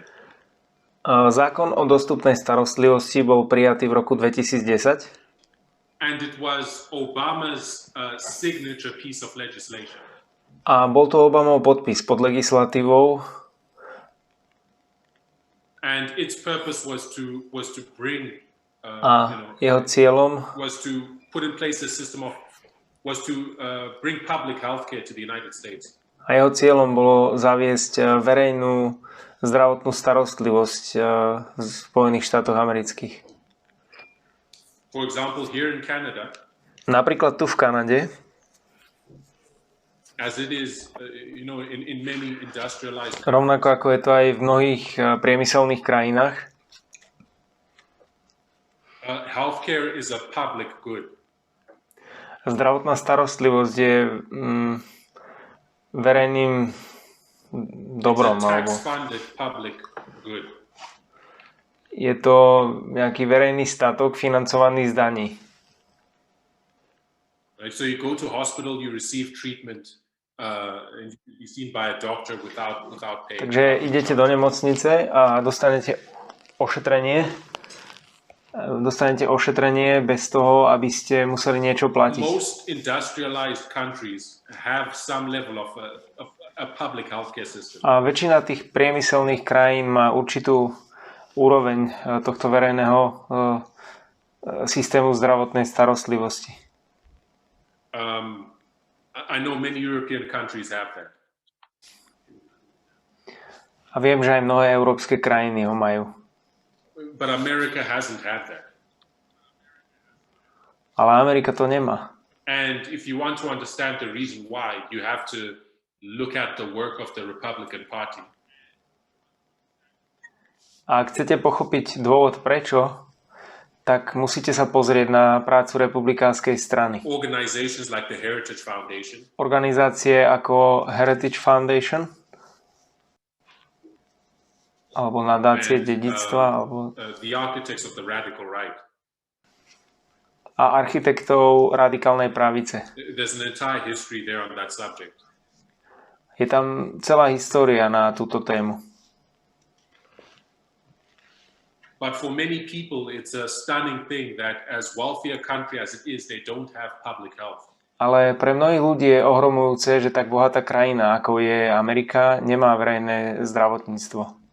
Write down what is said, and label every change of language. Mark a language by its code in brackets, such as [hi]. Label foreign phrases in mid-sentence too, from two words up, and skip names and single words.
[sk] Zákon o dostupnej starostlivosti bol prijatý v roku 2010 [en] And it was Obama's signature piece of legislation. [sk] a bol to Obamov podpis pod legislatívou [en] And its purpose was to bring, [sk] a jeho cieľom [en] was to put in place a system of, was to bring public healthcare to the United States. [sk] a jeho cieľom bolo zaviesť verejnú zdravotnú starostlivosť v Spojených štátoch amerických. [en] For example, here in Canada, [sk] Napríklad tu v Kanade, [en] as it is, in many industrialized countries, [sk] rovnako ako je to aj v mnohých priemyselných krajinách, [en] healthcare is a public good. [sk] zdravotná starostlivosť je verejným dobrom, [en] It's a [sk] alebo [en] tax-funded public good. [sk] je to nejaký verejný statok financovaný z daní. [en] Right? So you go to hospital, you receive treatment, and you be seen by a doctor without pay. [sk] Takže idete do nemocnice a dostanete ošetrenie bez toho, aby ste museli niečo platiť. [en] Most industrialized countries have some level of a public healthcare system. [sk] A väčšina tých priemyselných krajín má určitú úroveň tohto verejného systému zdravotnej starostlivosti. [en] I know many European countries have that. [sk] A viem, že aj mnohé európske krajiny ho majú. [en] But America hasn't had that. [sk] Ale Amerika to nemá. [en] And if you want to understand the reason why, you have to look at the work of the Republican Party. [sk] A ak chcete pochopiť dôvod prečo, tak musíte sa pozrieť na prácu republikánskej strany. [en] Organizations like the Heritage Foundation, [sk] Organizácie ako Heritage Foundation alebo nadácie dedičstva alebo [en] the architects of the radical right. [sk] a architektov radikálnej pravice. [en] There's an entire history there on that subject. [sk] Je tam celá história na túto tému. [en] But for many people, it's a stunning thing that as wealthy a country as it is, they don't have public health. [sk] Ale pre mnohých ľudí je ohromujúce, že tak bohatá krajina, ako je Amerika, nemá verejné zdravotníctvo.